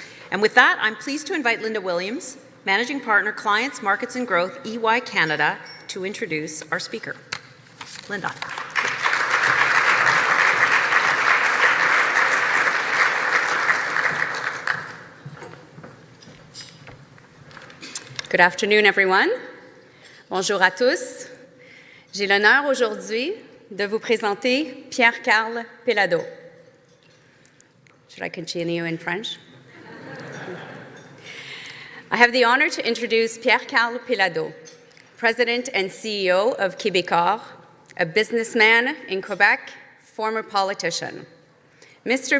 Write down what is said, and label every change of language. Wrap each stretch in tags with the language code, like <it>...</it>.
<en>And with that, I'm pleased to invite Linda Williams, Managing Partner, Clients, Markets and Growth, EY Canada, to introduce our speaker. Linda. Good afternoon, everyone.</en> <fr>Bonjour à tous. J'ai l'honneur aujourd'hui de vous présenter Pierre Karl Péladeau.</fr> <en>Should I continue in French? I have the honor to introduce Pierre Karl Péladeau, President and CEO of Quebecor, a businessman in Quebec, former politician. Mr.</en>